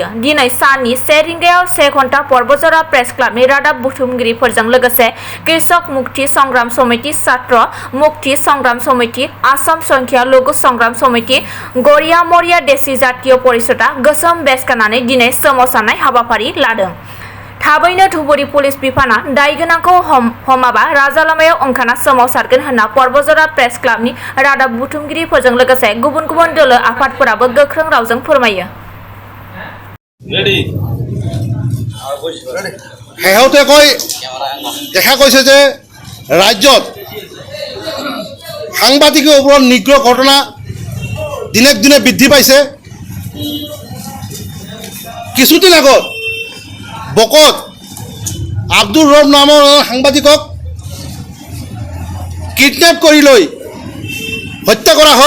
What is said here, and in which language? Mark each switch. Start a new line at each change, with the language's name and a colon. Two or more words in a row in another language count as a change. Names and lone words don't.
Bodo: दिनै साननि 1 रिंगायाव 1 घन्टा पर्बतजरा प्रेस क्लाबनि रादाब बुथुमगिरिफोरजों लोगोसे कृषक मुक्ति संग्राम समिति, छात्र मुक्ति संग्राम समिति, आसाम संख्या लघु संग्राम समिति, गरिया मरिया देसि जातीय परिषदआ गोसोम बेस गाननानै दिनै सोमावसारनाय हाबाफारि लादों। थाबैनो धुबुरी पुलिस बिफाना दायगोनांखौ हमाबा राजा लामायाव ओंखारना सोमावसारगोन होनना पर्बतजरा प्रेस क्लाबनि रादाब बुथुमगिरिफोरजों लोगोसे गुबुन गुबुन दोलो आफादफोराबो गोख्रों रावजों फोरमायो।
Assamese: শেহতীয়াকৈ দেখা গৈছে যে ৰাজ্যত সাংবাদিকৰ ওপৰত নিগ্ৰহ ঘটনা দিনে দিনে বৃদ্ধি পাইছে। কিছুদিন আগত বকত আব্দুল ৰব নামৰ সাংবাদিকক কিডনেপ কৰি লৈ হত্যা কৰা হ'ল।